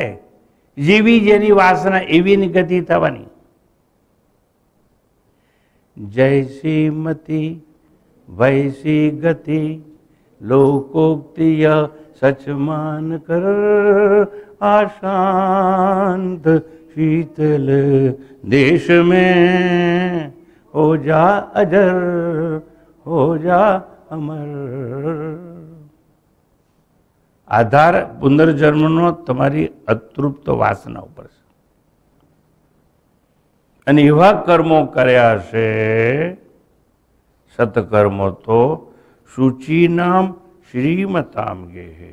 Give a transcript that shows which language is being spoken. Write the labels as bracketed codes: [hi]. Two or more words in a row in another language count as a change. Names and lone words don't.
[gu] જેવી જેની વાસના એવી એની ગતિ થવાની. [hi] जैसी मति वैसी गति लोकोक्तिय सच मान कर आशांत शीतल देश में हो जा अजर हो जा अमर. [gu] આધાર પુનર્જન્મનો તમારી અતૃપ્ત વાસના ઉપર છે. અને એવા કર્મો કર્યા છે સત્કર્મો તો [sa] शुचीनाम् श्रीमताम् गेहे.